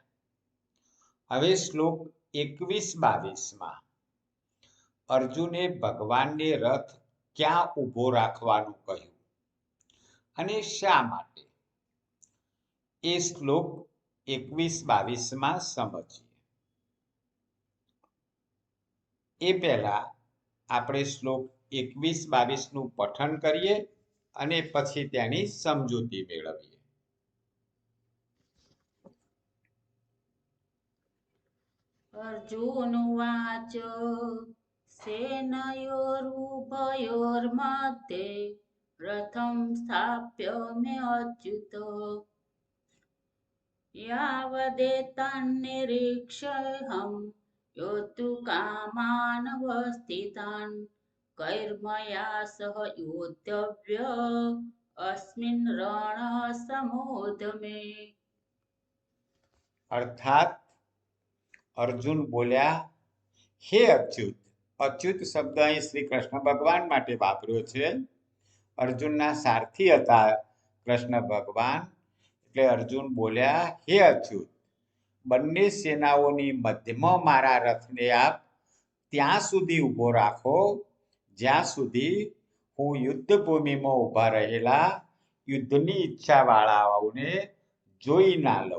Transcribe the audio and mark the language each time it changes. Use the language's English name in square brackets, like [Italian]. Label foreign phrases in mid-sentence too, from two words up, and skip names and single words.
[Gujarati] હવે શ્લોક 21-22માં અર્જુને ભગવાનને રથ ક્યાં ઊભો રાખવાનું કહ્યું અને શા માટે, એ શ્લોક 21-22માં સમજીએ. એ પહેલા આપણે શ્લોક 21-22નું પઠન કરીએ અને પછી તેની સમજૂતી મેળવીએ. [Sanskrit] अर्जुनोवाच सेनयोरुभयोर्मध्ये रथं स्थाप्यमेच्युत यावदेतान्निरीक्ष्यहं योद्धुकामानवस्थितान् कैर्मया सह योद्धव्य अस्मिन् रणसमुद्यमे. [Gujarati] અર્થાત અર્જુન બોલ્યા, હે અચ્યુત. અચ્યુત શબ્દ અહીં શ્રી કૃષ્ણ ભગવાન માટે વાપર્યો છે. અર્જુનના સારથી હતા કૃષ્ણ ભગવાન, એટલે અર્જુન બોલ્યા, હે અચ્યુત, બંને સેનાઓની મધ્યમાં મારા રથને આપ ત્યાં સુધી ઊભો રાખો જ્યાં સુધી હું યુદ્ધ ભૂમિમાં ઊભા રહેલા યુદ્ધની ઈચ્છાવાળાઓને જોઈ ના લઉં.